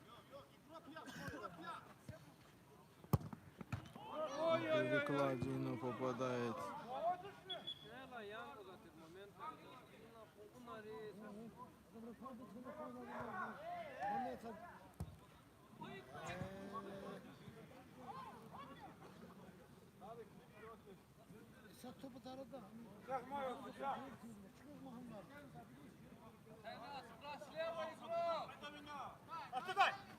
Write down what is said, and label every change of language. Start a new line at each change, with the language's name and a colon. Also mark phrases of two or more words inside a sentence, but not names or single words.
Russian: Перекладину попадает.
Turkish: Sen topu taradı.
Russian: Отдай.